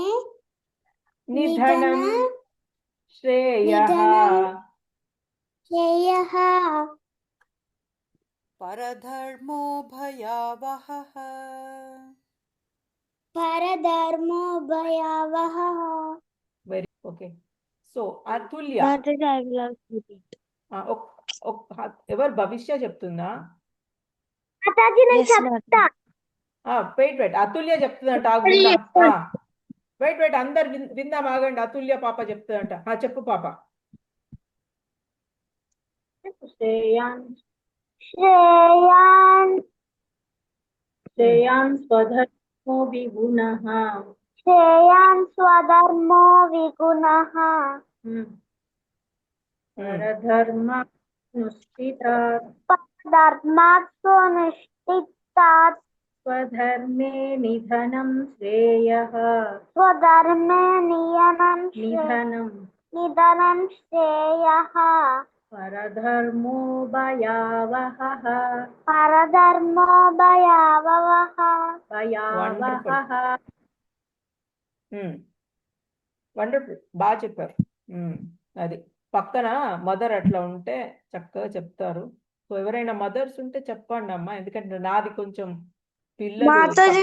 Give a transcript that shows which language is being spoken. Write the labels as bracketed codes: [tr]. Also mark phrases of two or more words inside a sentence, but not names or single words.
[sa] నిధనం శ్రేయః. श्रेयः परधर्मो भयावहः परधर्मो भयावहः. [en] very okay. [te] సో అతుల్య, ఎవరు? భవిష్య చెప్తుందా? వెయిట్ అతుల్య చెప్తుందంట. వెయిట్ అందరు విందాం, ఆగండి. అతుల్య పాప చెప్తుందంట. చెప్పు పాప. [sa] श्रेयान् स्वधर्मो विगुणः श्रेयान् स्वधर्मो विगुणः परधर्मानुष्ठितात् धर्मात् स्वनुष्ठितात् स्वधर्मे निधनं श्रेयः स्वधर्मे निधनं श्रेयः परधर्मो भयावहः परधर्मो भयावहः. [te] వండర్ఫుల్, బాగా చెప్పారు. అది పక్కన మదర్ అట్లా ఉంటే చక్కగా చెప్తారు. సో ఎవరైనా మదర్స్ ఉంటే చెప్పండి అమ్మా, ఎందుకంటే నాది కొంచెం పిల్లలు మాతాజీ